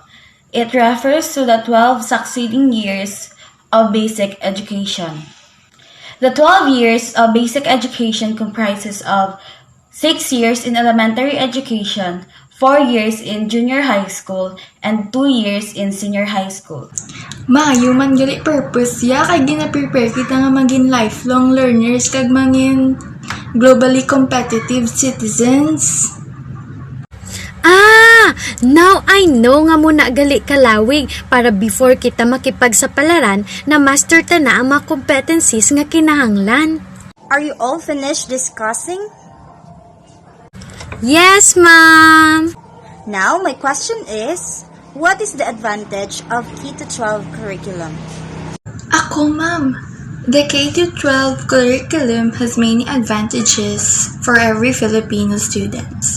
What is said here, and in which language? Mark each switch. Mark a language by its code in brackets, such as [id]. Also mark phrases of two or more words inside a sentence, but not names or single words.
[en] It refers to the 12 succeeding years of basic education. The 12 years of basic education comprises of 6 years in elementary education, 4 years in junior high school, and 2 years in senior high school. [hil] Ma, human gali purpose ya kay gina-prepare kita nga maging [en] lifelong learners [hil] kag maging [en] globally competitive citizens. Now I know [hil] nga muna gali kalawig para before kita makipagsapalaran na master ta na ang mga competencies nga kinahanglan. [en] Are you all finished discussing? Yes, ma'am! Now, my question is, what is the advantage of K-12 curriculum? [hil] Ako, ma'am. [en] The K-12 curriculum has many advantages for every Filipino students.